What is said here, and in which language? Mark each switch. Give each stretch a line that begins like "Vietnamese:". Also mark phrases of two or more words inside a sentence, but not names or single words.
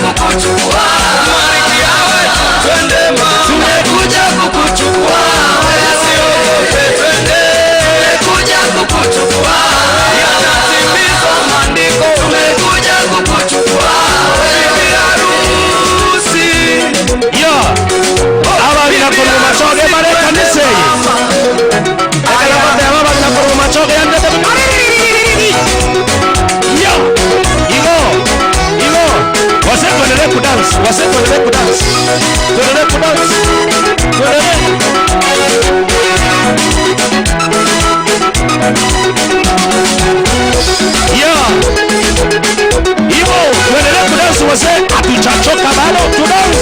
Swahili: Tumekuja kukuchukua. Yanatimiza maandiko. Tumekuja kukuchukua. Bibi harusi.
Gusii: Yo, aba binakono machoge bare kanise. Akala bate aba binakono machoge yande. Yo, igo.
Swahili: Wasetuendelee kudance. Tuendelee kudance. Yeah. Ivo, tuendelee kudance wazee, hatujachoka bado, tudance.